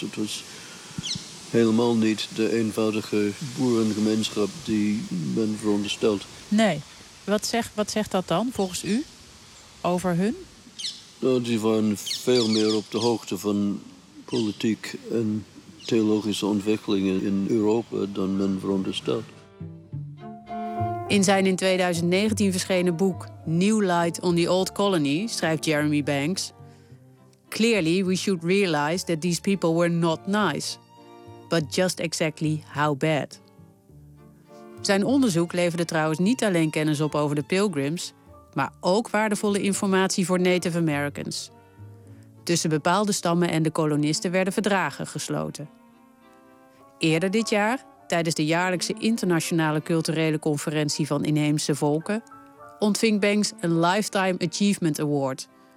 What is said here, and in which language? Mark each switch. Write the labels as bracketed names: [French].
[Dutch] Het was helemaal niet de eenvoudige boerengemeenschap die men veronderstelt. Nee. Wat zegt dat dan, volgens u, over hun? Nou, die waren veel meer op de hoogte van politiek en theologische ontwikkelingen in Europa dan men veronderstelt. In zijn in 2019 verschenen boek New Light on the Old Colony schrijft Jeremy Banks: [English] "Clearly we should realize that these people were not nice, but just exactly how bad." [Dutch] Zijn onderzoek leverde trouwens niet alleen kennis op over de Pilgrims, maar ook waardevolle informatie voor Native Americans. Tussen bepaalde stammen en de kolonisten werden verdragen gesloten. Eerder dit jaar, tijdens de jaarlijkse internationale culturele conferentie van inheemse volken, ontving Banks een Lifetime Achievement Award.